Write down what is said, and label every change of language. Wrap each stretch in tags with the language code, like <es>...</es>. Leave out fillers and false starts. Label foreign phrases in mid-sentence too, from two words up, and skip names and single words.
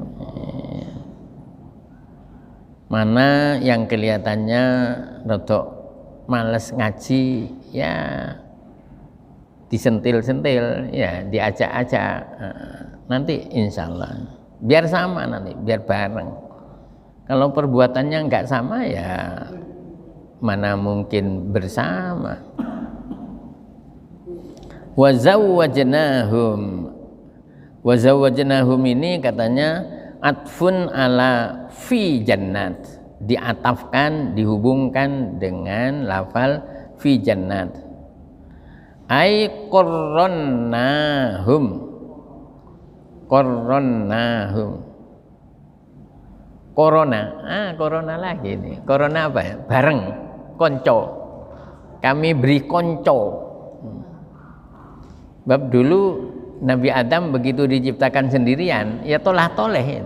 <id>Mana yang kelihatannya rodok males ngaji, ya disentil-sentil, ya diajak-ajak, nanti</id> <ar>إن شاء الله</ar> <id>biar sama, nanti biar bareng. Kalau perbuatannya nggak sama, ya mana mungkin bersama. Wazawwajnahum ini katanya</id> <ar>عطف على في جنات,</ar> <id>diatafkan, dihubungkan dengan lafal</id> <ar>في جنات. أي قرناهم.</ar> <id>Corona lagi nih. Corona apa ya? Bareng, konco. Kami beri konco. Bab dulu Nabi Adam begitu diciptakan sendirian, ya tolah-toleh.</id>